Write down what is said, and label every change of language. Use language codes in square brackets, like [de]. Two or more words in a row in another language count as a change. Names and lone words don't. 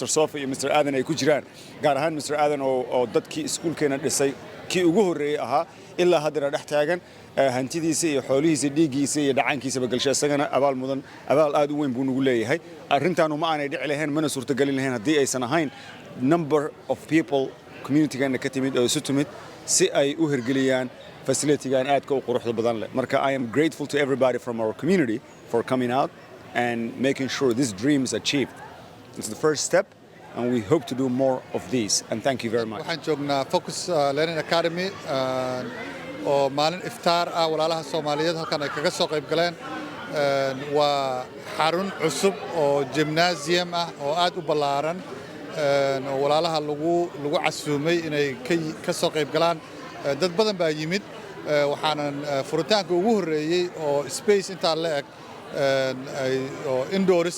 [so] Sofa iyo Mr. Aadan ay ku jiraan. gaar ahaan Mr. Aadan oo dadkii iskuulkeena dhisay kii ugu horreeyay ahaa ilaa haddana dhex taagan, hantidiisa iyo xoolihiisa, dhiiggiisa iyo dhacaankiisaba galshay. isagana abaal aad u weyn buu nagu leeyahay. arrintaanu ma aanay dhici lahayn, mana suurtagelin lahayn haddii aysan ahayn [en] number of people [so] community-gana ka timid oo isu timid si ay u hirgeliyaan facility-gan aadka u quruxda badan leh. [en] marka I am grateful to everybody from our community for coming out and making sure this dream is achieved. It's the first step and we hope to do more of these, and thank you very much. [so] waxaan joognaa Focus Learning Academy oo maalin iftaar ah walaalaha Soomaaliyeed halkan ay kaga soo qayb galeen. waa xarun cusub oo gymnasium ah oo aad u ballaaran oo walaalaha lagu casuumay inay ka soo qayb galaan dad badan baa yimid waxaanan furitaanka ugu horreeyey oo space intaa la eg oo indoors